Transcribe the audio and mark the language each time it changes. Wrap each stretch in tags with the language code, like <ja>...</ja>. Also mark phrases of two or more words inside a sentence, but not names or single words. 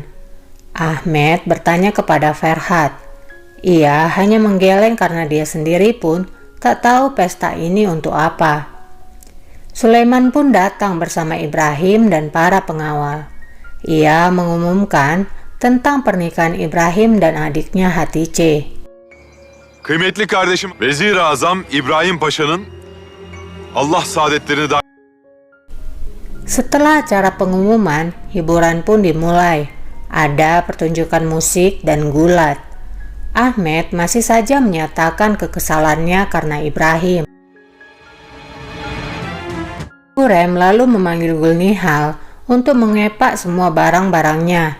<id>Ahmed bertanya kepada Ferhat. Ia hanya menggeleng karena dia sendiri pun tak tahu pesta ini untuk apa. Sulaiman pun datang bersama Ibrahim dan para pengawal. Ia mengumumkan tentang pernikahan Ibrahim dan adiknya Hatice.</id> <tr>Kıymetli kardeşim Vezir-i Azam İbrahim Paşa'nın Allah saadetlerini da...</tr> <id>Setelah acara pengumuman, hiburan pun dimulai. Ada pertunjukan musik dan gulat. Ahmed masih saja menyatakan kekesalannya karena Ibrahim. Hurem lalu memanggil Gulnihal untuk mengepak semua barang-barangnya.</id>